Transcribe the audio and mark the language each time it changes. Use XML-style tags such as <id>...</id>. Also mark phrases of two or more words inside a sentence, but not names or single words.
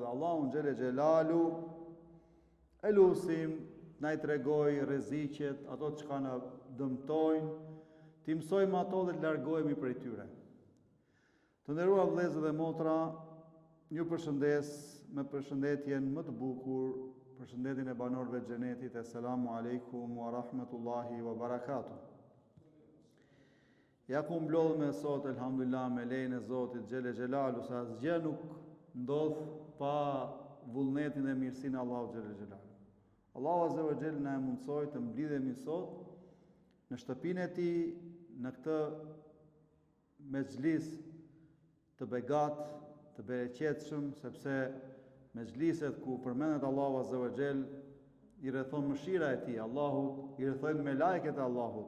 <sq>Dhe Allahun</sq> <ar>جل جلاله</ar> <sq>e lusim na i tregoj rreziqet, ato që na dëmtojnë, ti mësojmë ato dhe të largohemi prej tyre. Të nderuar vëllezër dhe motra, ju përshëndes me përshëndetjen më të bukur, përshëndetjen e banorëve të xhenetit.</sq> <ar>السلام عليكم ورحمة الله وبركاته.</ar> <sq>Ja ku mblodhme sot, elhamdulillah, me lejen e Zotit</sq> <ar>جل جلاله,</ar> <sq>sa asgjë nuk ndodh pa vullnetin dhe mirësinë e Allahut</sq> <ar>جل جلاله.</ar> <sq>Allahu</sq> <ar>عز وجل</ar> <sq>na e mundsoi të mblidhemi sot në shtëpinë e tij, në këtë mezhlis të begat, të bereqetshëm, sepse mezhliset ku përmendet Allahu</sq> <ar>عز وجل</ar> <sq>i rrethon mëshira e tij, Allahut, i rrethojnë me lajket e Allahut.</sq>